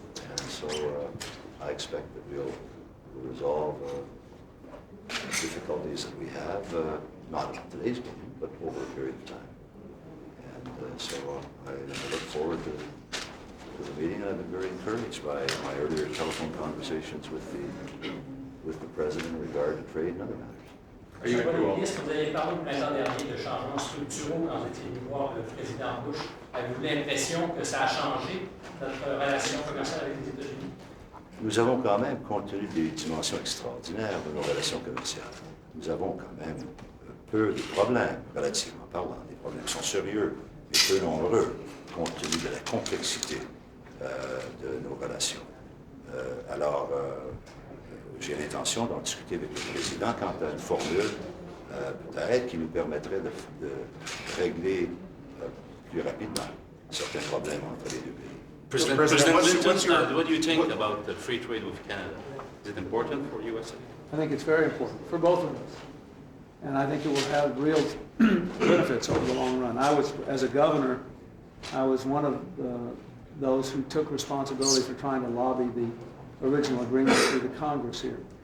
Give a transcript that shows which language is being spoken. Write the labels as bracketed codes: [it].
[en] And so I expect that we'll resolve difficulties that we have, not in today's meeting, but over a period of time. And so I look forward to the meeting, and I've been very encouraged by my earlier telephone conversations with the president in regard to trade and other matters. [fr] Monsieur le ministre, vous avez parlé le printemps dernier de changements structuraux quand vous étiez venu voir le président Bush. Avez-vous l'impression que ça a changé notre relation commerciale avec les États-Unis? Nous avons quand même, compte tenu des dimensions extraordinaires de nos relations commerciales, nous avons quand même peu de problèmes, relativement parlant. Les problèmes sont sérieux, mais peu nombreux, compte tenu de la complexité de nos relations. Alors, j'ai l'intention d'en discuter avec le président quant à une formule, peut-être, qui nous permettrait de régler plus rapidement certains problèmes entre les deux pays. [en] President Clinton, what do you think about the free trade with Canada? Is it important for USA? I think it's very important for both of us. And I think it will have real benefits over the long run. As a governor, I was one of those who took responsibility for trying to lobby the original agreement through the Congress here.